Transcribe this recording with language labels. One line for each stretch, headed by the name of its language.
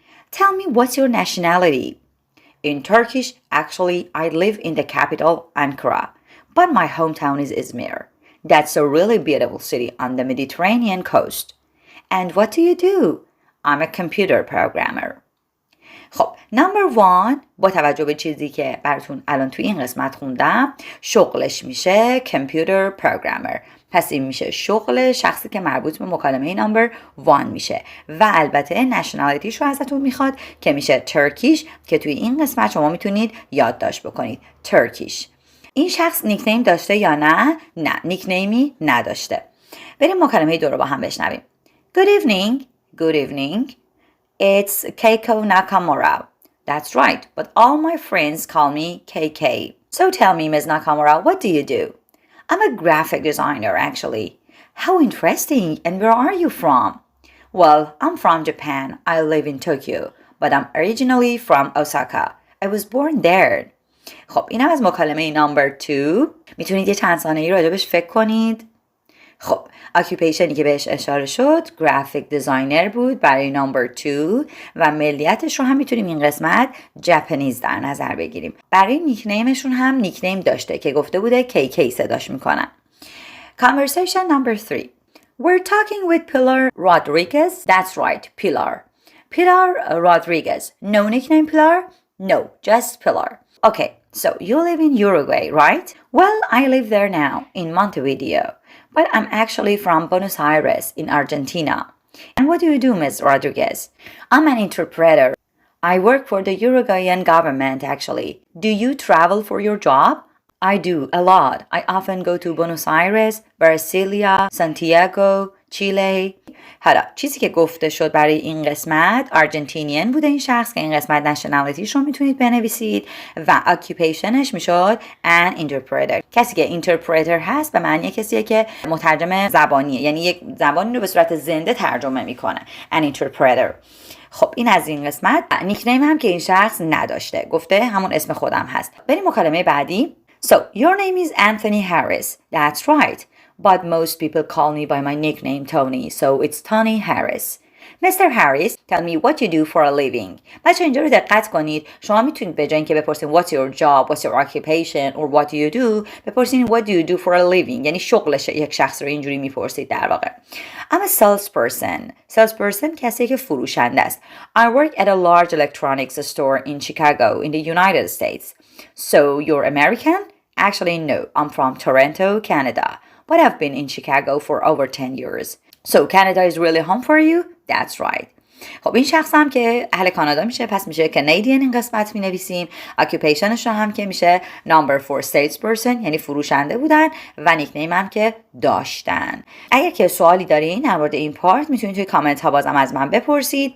English: Tell me, what's your nationality? In Turkish, actually, I live in the capital, Ankara, but my hometown is Izmir. That's a really beautiful city on the Mediterranean coast. And what do you do? I'm a computer programmer.
Persian: خب نمبر 1 با توجه به چیزی که براتون الان توی این قسمت خوندم شغلش میشه کامپیوتر پروگرامر. پس این میشه شغل شخصی که مربوط به مکالمه نمبر 1 میشه و البته نشنالیتیش رو ازتون میخواد که میشه ترکیش که توی این قسمت شما میتونید یادداشت بکنید ترکیش. این شخص نیکنیم داشته یا نه؟ نه، نیکنیمی نداشته. بریم مکالمه 2 رو با هم بشنویم.
English: Good evening. Good evening. It's Keiko Nakamura. That's right, but all my friends call me KK. So tell me, Ms. Nakamura, what do you do? I'm a graphic designer, actually. How interesting, and where are you from? Well, I'm from Japan. I live in Tokyo, but I'm originally from Osaka. I was born there.
Persian: خب اینم از مکالمه نمبر 2. میتونید یه چند ثانیه‌ای راجبش فکر کنید. خب اکیوپیشنی که بهش اشاره شد گرافیک دیزاینر بود برای نمبر 2 و ملیتش رو هم میتونیم این قسمت ژاپنیز در نظر بگیریم. برای نیکنیمشون هم نیکنیم داشته که گفته بوده KK صداش میکنن.
English: Conversation number 3. We're talking with Pilar Rodriguez. That's right, Pilar. Pilar Rodriguez. No nickname Pilar? No, just Pilar. Okay, so you live in Uruguay, right? Well, I live there now, in Montevideo. But I'm actually from Buenos Aires in Argentina. And what do you do, Ms. Rodriguez? I'm an interpreter. I work for the Uruguayan government, actually. Do you travel for your job? I do, a lot. I often go to Buenos Aires, Brasilia, Santiago, Chile.
Persian: حالا چیزی که گفته شد برای این قسمت آرژانتینین بوده این شخص که این قسمت نشنالیتیش رو میتونید بنویسید و اکیوپیشنش میشد an interpreter. کسی که اینترپرتر هست به معنی کسیه که مترجم زبانیه، یعنی یک زبانی رو به صورت زنده ترجمه میکنه an interpreter. خب این از این قسمت. نیکنیم هم که این شخص نداشته، گفته همون اسم خودم هست. بریم مکالمه بعدی.
English: So your name is Anthony Harris. That's right. But most people call me by my nickname Tony, so it's Tony Harris. Mr. Harris, tell me what you do for a living.
Persian: بچه اینجا رو دقت کنید. شما میتونید به جای اینکه بپرسید
English: what's your job, what's your occupation, or what do you do
Persian: بپرسید
English: what do you do for a living.
Persian: یعنی شغلش یک شخص رو اینجوری میپرسید در واقع.
English: I'm a salesperson.
Persian: Salesperson کسی که فروشنده است.
English: I work at a large electronics store in Chicago in the United States. So you're American? Actually, no. I'm from Toronto, Canada. But I've been in Chicago for over 10 years. So Canada is really home for you? That's right.
Persian: خب این شخص هم که اهل کانادا میشه، پس میشه Canadian این قسمت مینویسیم. occupationش هم که میشه number 4 salesperson، یعنی فروشنده بودن و نیکنیم هم که داشتن. اگر که سوالی دارین در مورد این پارت میتونید توی کامنت ها بازم از من بپرسید.